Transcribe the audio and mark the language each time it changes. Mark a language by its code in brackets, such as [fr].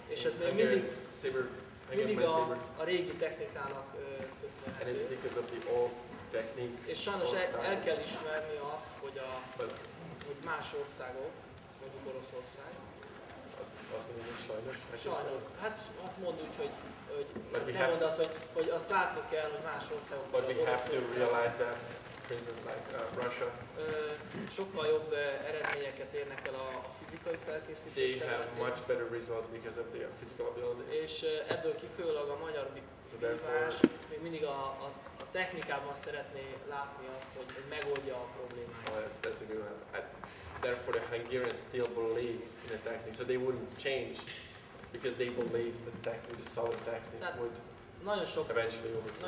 [hu] És ez még mindig a régi technikának köszönhető. [en] And it's because of the old technique. [hu] És sajnos el kell ismerni azt, hogy más országok, mondjuk Oroszország. Azt mondjuk sajnos. Sajnos. Hát mondd úgy, hogy nem mondd azt, hogy azt látni kell, hogy más országok. [en] But we have to realize that, for instance, like Russia. [hu] Sokkal jobb eredményeket érnek el a fizikai felkészítés területén. [en] They [hu] területén. [en] have much better results because of their physical abilities. [hu] És ebből kifolyólag a magyar vívás még mindig a technikában szeretné látni azt, hogy megoldja a problémáit. [en] Oh, that's a good one. Therefore, the Hungarians still believe in the technique, so they wouldn't change because they believe the technique, the solid technique would eventually overcome.